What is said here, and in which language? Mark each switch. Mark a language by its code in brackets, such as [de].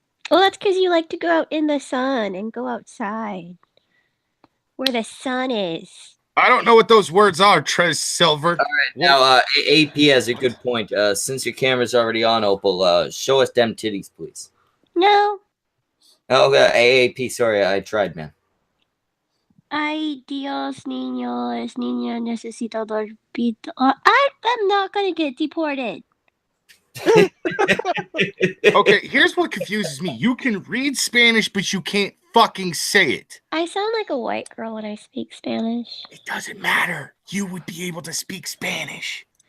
[en] Well, that's because you like to go out in the sun and go outside where the sun is. I don't know what those words are, Trez Silver. Now, AP has a good point. Since your camera's already on, Opal, show us them titties, please. No, Oh, AAP, sorry, I tried, man. [es] ay Dios niños, niña necesito dormir. [en] I'm not gonna get deported. Okay, here's what confuses me. You can read Spanish, but you can't fucking say it. I sound like a white girl when I speak Spanish. It doesn't matter. You would be able to speak Spanish.